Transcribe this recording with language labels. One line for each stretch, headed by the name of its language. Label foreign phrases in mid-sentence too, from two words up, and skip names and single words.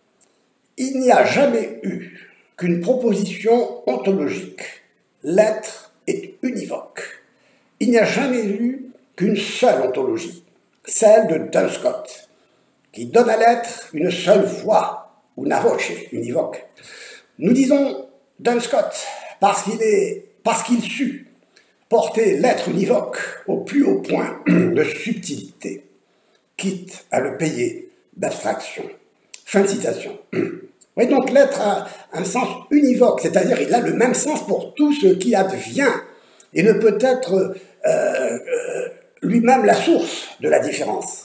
French: Il n'y a jamais eu qu'une proposition ontologique. L'être est univoque. Il n'y a jamais eu qu'une seule ontologie, celle de Duns Scott, qui donne à l'être une seule voix,
Latin: una voce, univoque.
French: Nous disons Duns Scott parce qu'il sut porter l'être univoque au plus haut point de subtilité, quitte à le payer d'abstraction. Fin de citation. Oui, donc l'être a un sens univoque, c'est-à-dire il a le même sens pour tout ce qui advient et ne peut être lui-même la source de la différence.